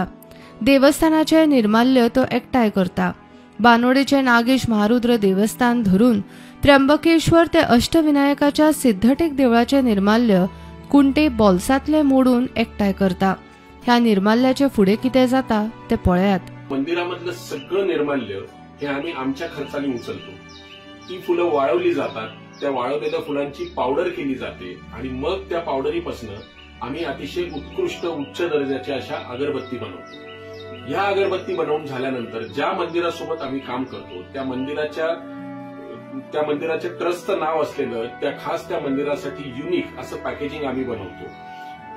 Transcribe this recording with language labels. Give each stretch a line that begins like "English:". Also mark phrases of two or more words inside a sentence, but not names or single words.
Konkani: देवस्थानाचे निर्माल्य तो एकठांय करता। बानोडेचे नागेश महारुद्र देवस्थान धरून त्र्यंबकेश्वर ते अष्टविनायकाच्या सिद्धटेक देवळाचे निर्माल्य कुंटे बोल्सातले मोडून एकठांय करता। ह्या निर्माल्याचे फुडे कितें जाता ते पळयात।
Marathi: मंदिरामधलं सगळं निर्माल्य हे आम्ही आमच्या खर्चाने उचलतो। ती फुलं वाळवली जातात। त्या वाळवलेल्या फुलांची पावडर केली जाते आणि मग त्या पावडरीपासून आम्ही अतिशय उत्कृष्ट उच्च दर्जाच्या अशा अगरबत्ती बनवतो। या अगरबत्ती बनवून झाल्यानंतर ज्या मंदिरासोबत आम्ही काम करतो त्या मंदिराच्या ट्रस्टचं नाव असलेलं त्या मंदिरासाठी युनिक असं पॅकेजिंग आम्ही बनवतो।